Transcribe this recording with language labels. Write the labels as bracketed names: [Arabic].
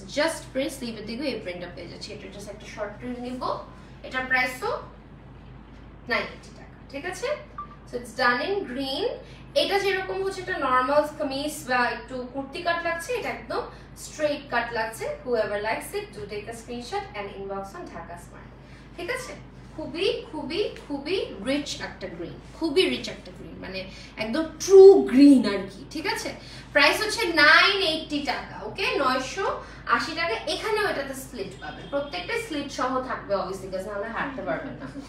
[Bangla] Just print, স্লিভের দিকে এই প্রিন্টটা পেয়ে যাচ্ছে। এটা জাস্ট একটা শর্ট প্রিন্ট নিব। এটার প্রাইসও 980 টাকা, ঠিক আছে? [English] So it's done in green. [Bangla] এটা যেরকম হচ্ছে একটা নরমাল কামিজ বা একটু কুর্তি কাট লাগছে, এটা একদম স্ট্রেট কাট লাগছে। [English] whoever likes it, do take a screenshot and inbox on Dhaka Smart, [Bangla] ঠিক আছে? খুবই খুবই খুবই রিচ একটা গ্রিন, খুবই রিচ একটা গ্রিন, মানে একদম ট্রু গ্রিন আর কি, ঠিক আছে? প্রাইস হচ্ছে 980 টাকা, ওকে? 980 টাকা। এখানেও এটাতে স্লিট পাবেন, প্রত্যেকটা স্লিট সহ থাকবে অবভিয়াসলি, কারণ নাহলে হাঁটতে পারবেন না।